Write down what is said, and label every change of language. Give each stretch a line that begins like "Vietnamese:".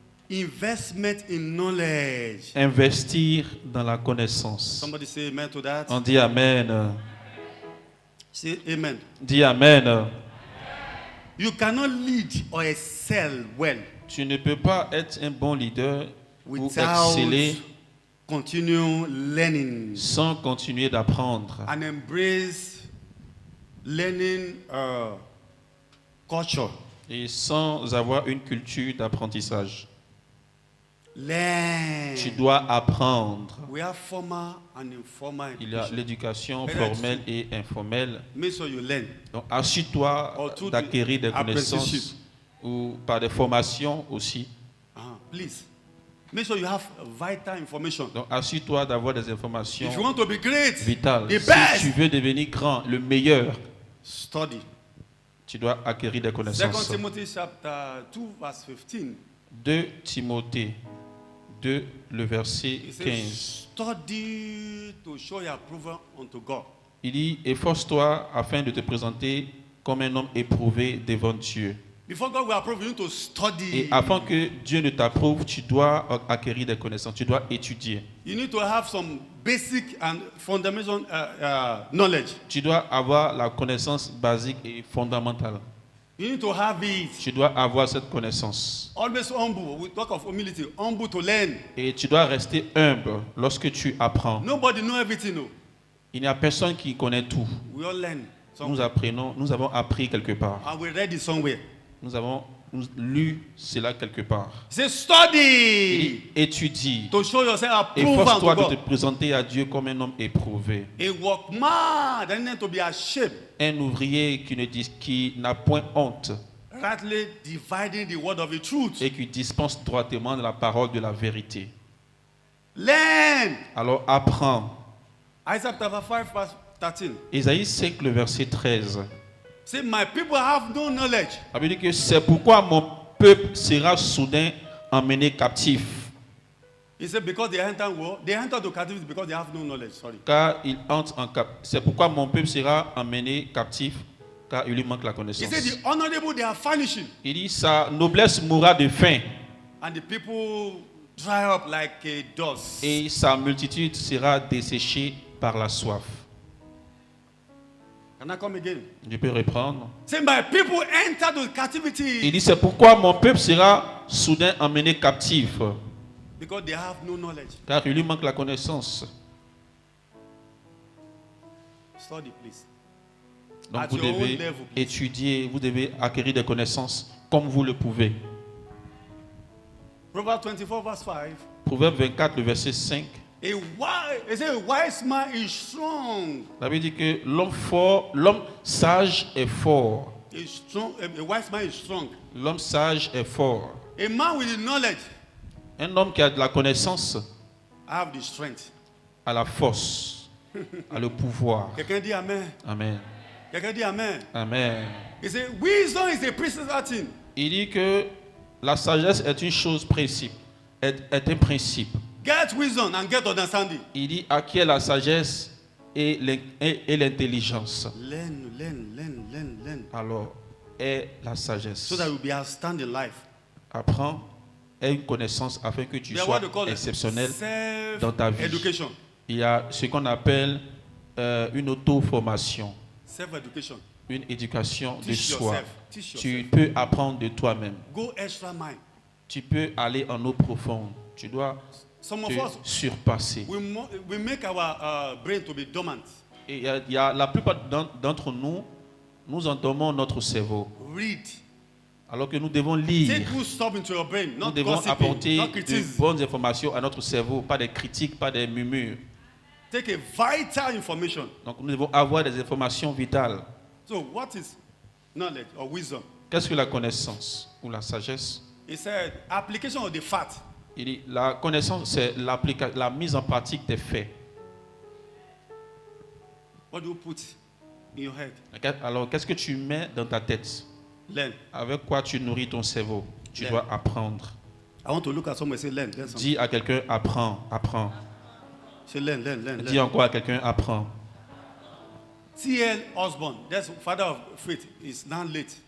English: Investment in knowledge.
French: Investir dans la connaissance.
English: Somebody say amen to that.
French: On dit Amen.
English: Say amen.
French: Dis Amen.
English: You cannot lead or excel well.
French: Tu ne peux pas être un bon leader ou
English: Without
French: exceller
English: continue learning
French: sans continuer d'apprendre
English: and embrace learning culture.
French: et sans avoir une culture d'apprentissage.
English: Learn.
French: Tu dois apprendre.
English: We have formal and informal
French: Il y a
English: education.
French: l'éducation
English: Better
French: formelle et informelle.
English: Make sure you learn.
French: Donc, assure-toi
English: Or through
French: d'acquérir des
English: apprenticeship.
French: connaissances ou par des formations aussi.
English: Please. Make sure you have vital information.
French: Donc, assure-toi d'avoir des informations
English: If you want to be great,
French: vitales.
English: the
French: Si
English: best,
French: tu veux devenir grand, le meilleur,
English: study.
French: tu dois acquérir des
English: 2
French: connaissances.
English: Timothy chapter 2 verse 15.
French: 2 Timothée 2, le verset
English: It says,
French: 15.
English: study to show your approval unto God.
French: Il dit, efforce-toi afin de te présenter comme un homme éprouvé devant Dieu.
English: Before God will approve, you need to study.
French: Et afin que Dieu ne t'approuve, tu dois acquérir des connaissances, tu dois étudier.
English: You need to have some basic and fundamental knowledge.
French: Tu dois avoir la connaissance basique et fondamentale.
English: You need to have it.
French: Tu dois avoir cette connaissance.
English: Always humble. We talk of humility. Humble to learn.
French: Et tu dois rester humble lorsque tu apprends.
English: Nobody know everything. No.
French: Il n'y a personne qui connaît tout.
English: We all learn.
French: Nous avons appris quelque part.
English: And we read it somewhere.
French: Nous avons lu cela quelque part.
English: Say
French: Il
English: study
French: dit, étudie.
English: to show yourself approved
French: Efforce-toi
English: unto
French: de te
English: God.
French: présenter à Dieu comme un homme éprouvé.
English: A workman that need to be ashamed.
French: Un ouvrier qui n'a point honte
English: Rightly dividing the word of the truth.
French: et qui dispense droitement de la parole de la vérité.
English: Learn.
French: Alors apprends.
English: Isaiah chapter 5 verse 13.
French: Isaïe 5, le verset 13.
English: Say, my people have no knowledge.
French: Ça veut dire que c'est pourquoi mon peuple sera soudain emmené captif.
English: He said, because they enter war, they enter to captivity because they have no knowledge. Sorry.
French: Car il entre en c'est pourquoi mon peuple sera emmené captif, car il lui manque la
English: He
French: connaissance.
English: said, the honorable they are vanishing,
French: Il dit sa noblesse mourra de faim
English: and the people dry up like a dust.
French: et sa multitude sera desséchée par la soif.
English: Can I come again?
French: Je peux reprendre.
English: Say, my people enter the
French: Il
English: captivity
French: dit, c'est pourquoi mon peuple sera soudain emmené captif,
English: because they have no knowledge.
French: car il lui manque la connaissance.
English: Study, please.
French: Donc
English: At
French: vous
English: your own
French: devez
English: level, please.
French: étudier, vous devez acquérir des connaissances comme vous le pouvez.
English: Proverbs 24, verse 5.
French: Proverbe 24, le verset 5.
English: It says, a wise man is strong.
French: La Bible dit que l'homme fort, l'homme sage est fort.
English: Is strong. A wise man is strong.
French: L'homme sage est fort.
English: A man with the knowledge
French: Un homme qui a de la connaissance
English: have the strength.
French: a la force, a le pouvoir. Quelqu'un dit amen. Amen. Quelqu'un dit amen. Amen.
English: He said, wisdom is a principal thing.
French: Il dit que la sagesse est une chose principe, est un principe.
English: Get wisdom and get understanding.
French: Il dit acquiert la sagesse et l'intelligence.
English: Learn.
French: Alors, est la sagesse.
English: So that you will be outstanding in life.
French: Apprends, aie une connaissance afin que tu
English: They are
French: sois
English: what they call
French: exceptionnel dans ta vie.
English: self-education.
French: Il y a ce qu'on appelle une auto-formation,
English: Self-education.
French: une éducation de
English: Teach
French: soi.
English: yourself. Teach
French: Tu
English: yourself.
French: peux apprendre de toi-même.
English: Go extra mile.
French: Tu peux aller en eau profonde. Tu dois
English: Some of
French: te
English: us,
French: surpasser.
English: we make our brain to be dormant.
French: Et il y a la plupart d'entre nous, nous endormons notre cerveau.
English: Read.
French: Alors que nous devons lire.
English: Take good stuff into your brain,
French: Nous
English: not
French: devons
English: gossiping,
French: apporter
English: not
French: de
English: criticism.
French: bonnes informations à notre cerveau, pas des critiques, pas des murmures.
English: Take a vital information.
French: Donc nous devons avoir des informations vitales.
English: So what is knowledge or wisdom?
French: Qu'est-ce que la connaissance ou la sagesse?
English: He said, application of the fact.
French: Il dit, la connaissance, c'est la mise en pratique des faits.
English: What do you put in your head?
French: Alors, qu'est-ce que tu mets dans ta tête?
English: Learn.
French: Avec quoi tu nourris ton cerveau? Tu dois apprendre.
English: I want to look at someone and say, learn. Learn something.
French: Dis à quelqu'un, apprends, apprends.
English: Say, learn.
French: Dis encore à quelqu'un, apprends.
English: T.L. Osborne, that's father of faith, is now late.